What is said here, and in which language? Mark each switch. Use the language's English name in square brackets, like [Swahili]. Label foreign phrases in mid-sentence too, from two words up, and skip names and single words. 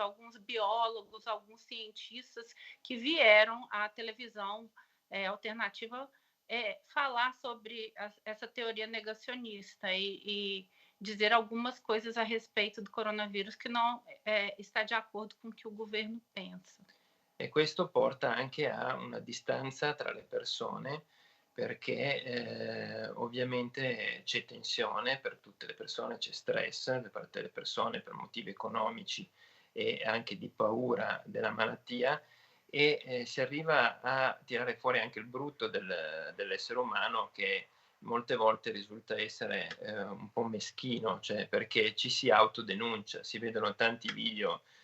[Portuguese] Alguns biólogos, alguns cientistas que vieram à televisão alternativa falar sobre essa teoria negacionista e dizer algumas coisas a respeito do coronavírus que não está de acordo com o que o governo pensa. [Italian] E questo porta anche a una distanza tra le persone, perché ovviamente c'è tensione per tutte le persone, c'è stress da parte delle persone per motivi economici e anche di paura della malattia, e si arriva a tirare fuori anche il brutto dell'essere umano, che molte volte risulta essere un po' meschino, cioè perché ci si autodenuncia, si vedono tanti video